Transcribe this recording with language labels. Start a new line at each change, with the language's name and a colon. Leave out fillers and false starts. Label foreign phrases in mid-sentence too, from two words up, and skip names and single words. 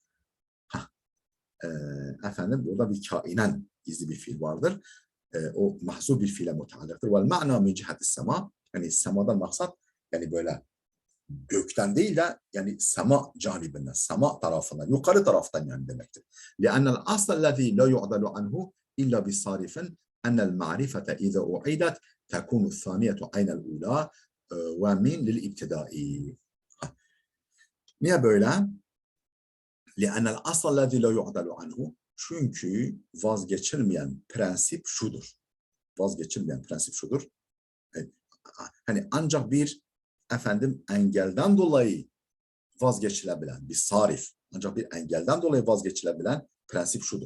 Turkish: Efendim burada bir kainen gizli bir fiil vardır. O mahzuf bir fiile mutallıktır.
Arabic: والمعنى من جهة السماء.
Turkish: Yani semadan maksat yani böyle gökten değil de yani sema canibinden, sema tarafından, yukarı taraftan yani demektir.
Arabic: لأن الأصل الذي لا يعدل عنه إلا بصارف أن المعرفة إذا أعيدت تكون الثانية عين الأولى ومن للابتداء.
Turkish: Niye böyle?
Arabic: لأن الأصل الذي لا يعدل عنه
Turkish: çünkü vazgeçilmeyen prensip şudur. Vazgeçilmeyen prensip şudur. Hani ancak bir efendim engelden dolayı vazgeçilebilen bir sarif, ancak bir engelden dolayı vazgeçilebilen prensip şudur.